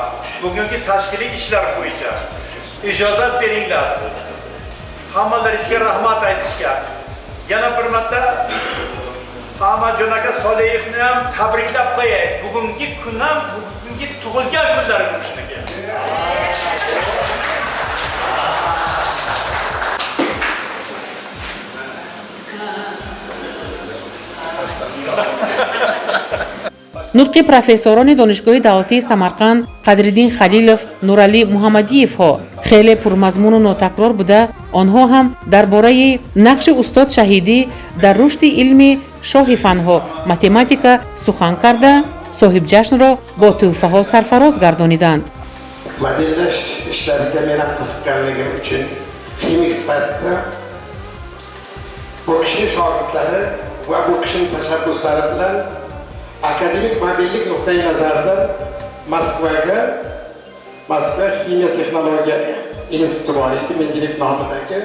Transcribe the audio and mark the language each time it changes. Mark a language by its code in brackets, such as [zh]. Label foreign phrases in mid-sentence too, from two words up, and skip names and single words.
[uz] Bugungi tashkiliy ishlar bo'yicha ijozat beringlar. Hammalaringizga rahmat aytishga. Yana bir marta Ahmadjon aka Soliyevni ham tabriklab qo'yay. Bugungi kun ham bugungi tug'ilgan kunlari bu kishniki. [tg] нутқи профессорони донишгоҳи давлатии Самарқанд Қадриддин Халилов, Нурали Муҳаммадиевҳо хеле пурмазмуну нотакрор буда, онҳо ҳам дар бораи нақши устод шаҳидӣ дар рушди илми шоҳи фанҳо математика сухан карда, соҳибҷашнро бо тӯҳфаҳо сарфароз гардониданд. [uz] Modellash ishlariga meni qiziqqanligim uchun ximik sifatida bu kishining shogirdlari va bu kishining tashabbuslari bilan akademik modellik nuqtai nazaridan Moskva ximiya texnologiya instituti bor edi, Mendeleyev nomidagi.